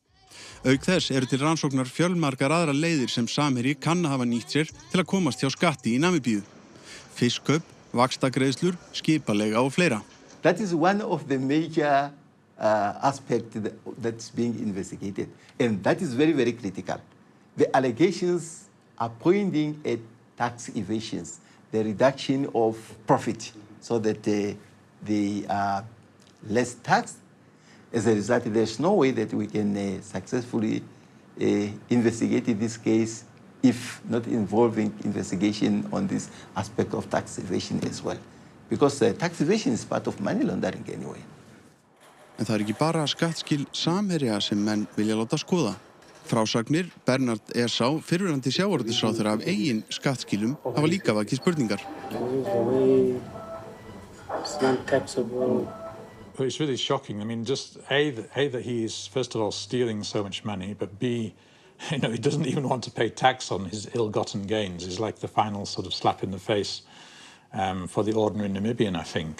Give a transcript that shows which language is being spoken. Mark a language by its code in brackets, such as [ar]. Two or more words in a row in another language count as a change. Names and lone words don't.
[is] Auk þess eru til rannsóknar fjölmargar aðra leiðir sem Samherji kann að hafa nýtt sér til að komast hjá skatti í Namibíu. Fiskkaup, vaxtagreiðslur, skipaleiga og fleira. [en] That is one of the major aspects that's being investigated, and that is very, very critical. The allegations are pointing at tax evasions, the reduction of profit, so that they are less taxed. As a result, there's no way that we can successfully investigate this case if not involving investigation on this aspect of tax evasion as well. Because tax evasion is part of money laundering anyway. [is] En það ekki bara skattskil Samherja sem menn vilja láta skoða. Frásagnir Bernard Esau, fyrrverandi sjávarútvegsráðherra af eigin skattskilum, hafa líka vakið spurningar. [en] It's really shocking. I mean, just A, that he is, first of all, stealing so much money, but B, he doesn't even want to pay tax on his ill-gotten gains. It's like the final sort of slap in the face for the ordinary Namibian, I think.